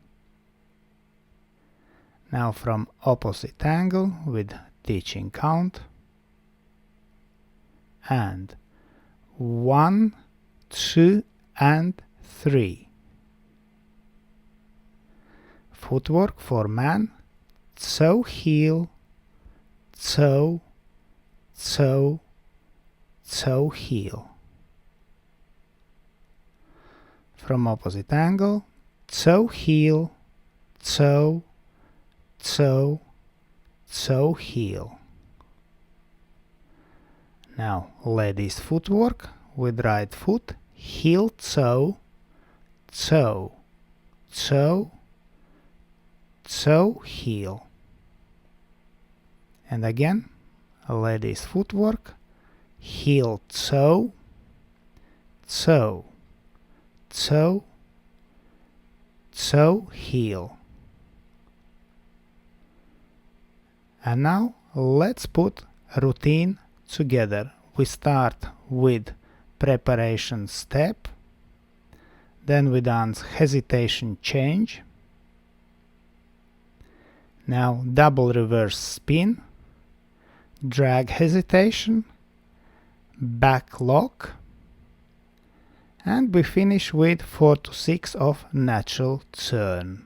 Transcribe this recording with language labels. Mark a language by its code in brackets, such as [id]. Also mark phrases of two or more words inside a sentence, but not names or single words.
[en] Now from opposite angle with teaching count. And 1, 2 and 3. Footwork for man, toe, heel, toe, toe, toe, heel. From opposite angle, toe, heel, toe, toe, toe, heel. Now ladies footwork with right foot, heel, toe, toe, toe, toe, heel. And again, ladies footwork, heel, toe, toe, toe, toe, heel. And now let's put routine together. We start with preparation step, then we dance hesitation change, now double reverse spin, drag hesitation, back lock, and we finish with 4 to 6 of natural turn.